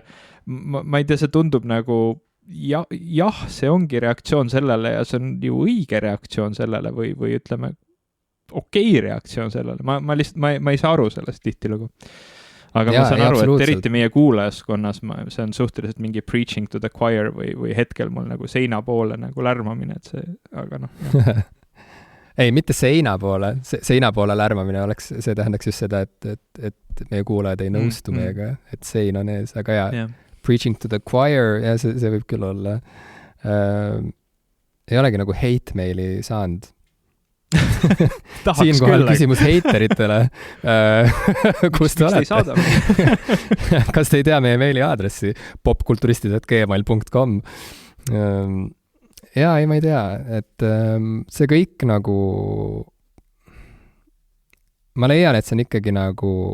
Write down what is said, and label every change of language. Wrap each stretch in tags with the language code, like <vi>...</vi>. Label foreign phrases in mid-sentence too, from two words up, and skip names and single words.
<et>Ma ei tea, see tundub nagu jah, see ongi reaktsioon sellele ja see on ju õige reaktsioon sellele või ütleme, okei reaktsioon sellele. Ma lihtsalt, ma ei saa aru sellest tihtilugu. Aga ma saan aru, et eriti meie kuulajaskonnas see on suhteliselt mingi</et> <en>preaching to the choir</en> <et>või hetkel mul nagu seina poole nagu lärmamine, et see, aga ei, mitte seina poole. Seina poole lärmamine see tähendaks just seda, et meie kuulajad ei nõustu meiega, et sein on ees, aga</et> <en>preaching to the choir,</en> <et>ja see võib küll olla. Ei olegi nagu hate meili saanud. Siinkohal küsimus heiteritele. Kus te olete? Kas te ei tea meie meili aadressi? popkulturistid@gmail.com ei, ma ei tea, et see kõik nagu ma leian, et see on ikkagi nagu</et>